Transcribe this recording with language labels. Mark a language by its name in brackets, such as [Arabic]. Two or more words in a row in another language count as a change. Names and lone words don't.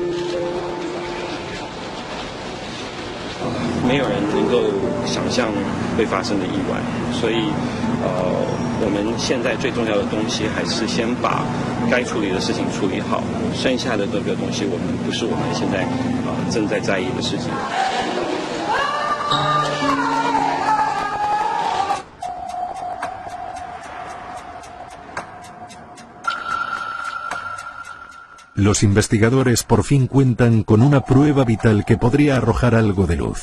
[Chinese] 没有人能够想象会发生的意外，所以我们现在最重要的东西还是先把该处理的事情处理好，剩下的这个东西不是我们现在正在在意的事情。 [Spanish] Los investigadores por fin cuentan con una prueba vital que podría arrojar algo de luz.